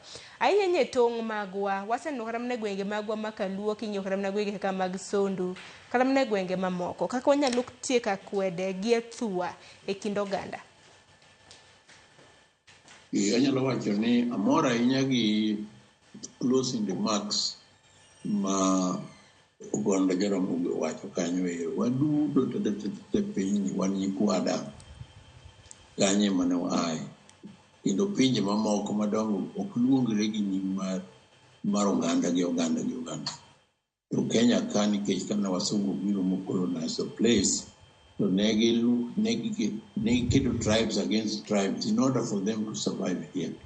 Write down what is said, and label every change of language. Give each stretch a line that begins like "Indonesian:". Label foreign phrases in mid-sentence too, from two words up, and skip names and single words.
Luo (Kenya and Tanzania): Ahinya tong' magwa waseneno kata mana gwenge magwa makaluo kinyo kata mana gwenge kaka mag Sondu kata mana gwenge mamoko kaka wanyalo tieka akwede gi athua e kind oganda. Anyalo wacho ni amora ahinya gi
English: closing remarks
Luo (Kenya and Tanzania): ma oganda Jaramogi wacho kanyo waduto te piny wan nyikwada kanye mane wae kendo pinje mamoko madongo ok luongre gi nying mar oganda gi oganda. To Kenya ka nikech kana wasungu biro mocolonize
English: the place so
Luo (Kenya and Tanzania): negi keto
English: tribes against tribes in order for them to survive here.